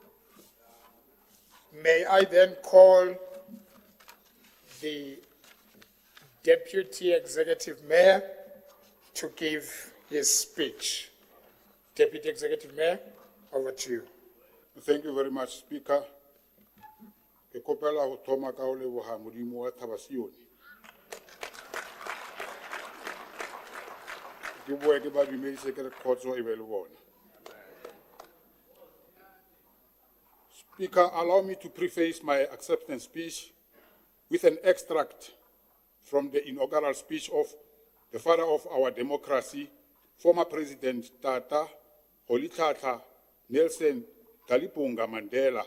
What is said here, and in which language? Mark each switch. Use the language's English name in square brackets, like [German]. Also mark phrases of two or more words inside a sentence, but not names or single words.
[English] May I then call the Deputy Executive Mayor to give his speech. Deputy Executive Mayor, over to you. Thank you very much, Speaker. [Southern Sotho] Ke kopela ho thoma ka ho leboha Modimo wa Thabasione. Ke bua ke ba dumedise ke re khotso e be le bona. [English] Speaker, allow me to preface my acceptance speech with an extract from the inaugural speech of the father of our democracy, former President Tata Holitata Nelson Talipunga Mandela.